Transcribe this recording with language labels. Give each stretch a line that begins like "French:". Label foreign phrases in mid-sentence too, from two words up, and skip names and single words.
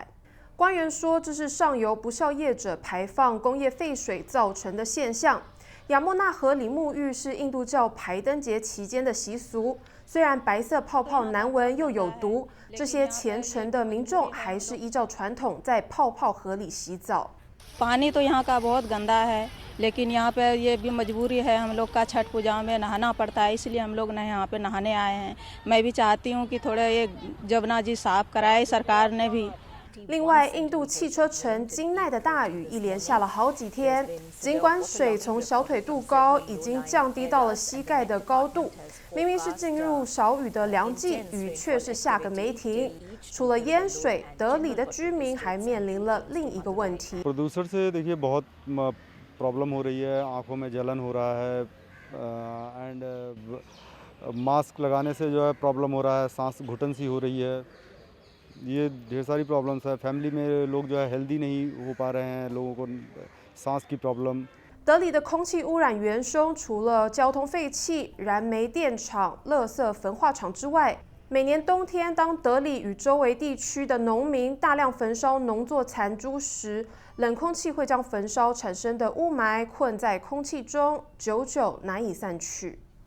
Chinese: 官员说，这是上游不肖业者排放工业废水造成的现象。雅穆纳河里沐浴是印度教排灯节期间的习俗，虽然白色泡泡难闻又有毒，这些虔诚的民众还是依照传统在泡泡河里洗澡。
Hindi: पानी तो यहाँ का बहुत गंदा है, लेकिन यहाँ पे ये भी मजबूरी है हम लोग का छठ पूजा में नहाना पड़ता है, इसलिए हम लोग यहाँ पे नहाने आए हैं। मैं भी चाहती हूँ कि थोड़ा ये जमुना जी साफ कराए सरकार ने भी。
Chinese: 另外，印度汽车城金奈的大雨一连下了好几天，尽管水从小腿肚高已经降低到了膝盖的高度，明明是进入少雨的凉季，雨却是下个没停。除了淹水，德里的居民还面临了另一个问题。
Hindi: प्रदूषण से देखिए बहुत प्रॉब्लम हो रही है, आंखों में जलन हो रहा है एंड मास्क लगाने से जो है प्रॉब्लम हो रहा है, सांस घुटन सी हो रही है। ये ढेर सारी प्रॉब्लम्स है, फैमिली में लोग जो है हेल्दी नहीं हो पा रहे हैं, लोगों को सांस की प्रॉब्लम。
Chinese: 德里的空气污染元凶除了交通废气、燃煤电厂、垃圾焚化厂之外，每年冬天，当德里与周围地区的农民大量焚烧农作残株时，冷空气会将焚烧产生的雾霾困在空气中，久久难以散去。